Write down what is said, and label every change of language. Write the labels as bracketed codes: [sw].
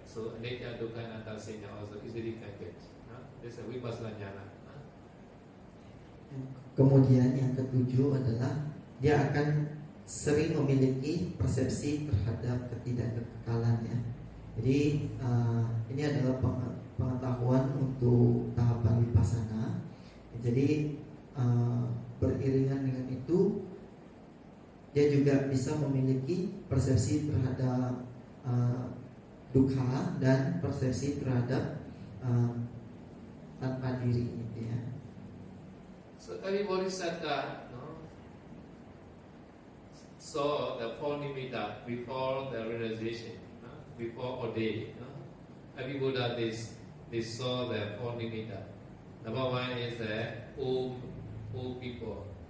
[en] So anicca, dukkha, and anatta senya also easily can get. This is vipassana jnana. [id] Kemudian yang ketujuh adalah dia akan sering memiliki persepsi terhadap ketidakkekalan ya. Jadi ini adalah pengetahuan untuk tahapan vipassana. Jadi beriringan dengan itu dia juga bisa memiliki persepsi terhadap dukkha dan persepsi terhadap tanpa diri gitu ya. [en] So every bodhisattva saw the four nimitta before the realization, before ordained. Every Buddha they saw the four nimitta. Number 1 is old people.